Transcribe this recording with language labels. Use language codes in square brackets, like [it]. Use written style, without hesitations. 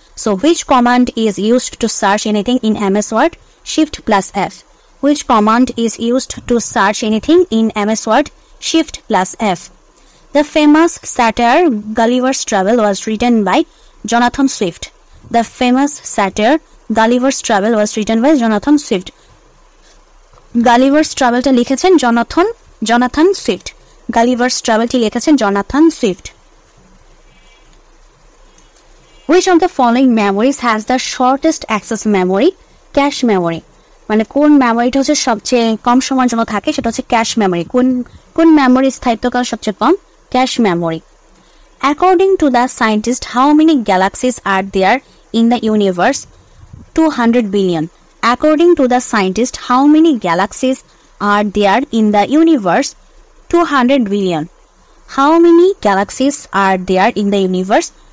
[en] So which command is used to search anything in MS Word? Shift plus F. Which command is used to search anything in MS Word? Shift plus F. The famous satire Gulliver's Travel was written by Jonathan Swift. The famous satire Gulliver's Travel was written by Jonathan Swift. [bn] Gulliver's ট্রাভেলটা লিখেছেন Jonathan Swift. Gulliver's ট্রাভেলটি লিখেছেন Jonathan Swift. [en] Which of the following memories has the shortest access memory? [bn] Cache memory. মানে কোন মেমোরিটা হচ্ছে সবচেয়ে কম সময়ের জন্য থাকে, সেটা হচ্ছে ক্যাশ মেমোরি। কোন মেমোরি স্থায়িত্বকাল সবচেয়ে কম? Cache memory. [en] According to the scientist, how many galaxies are there in the universe? 200 billion. According to the scientist, how many galaxies are there in the universe? 200 billion. How many galaxies are there in the universe?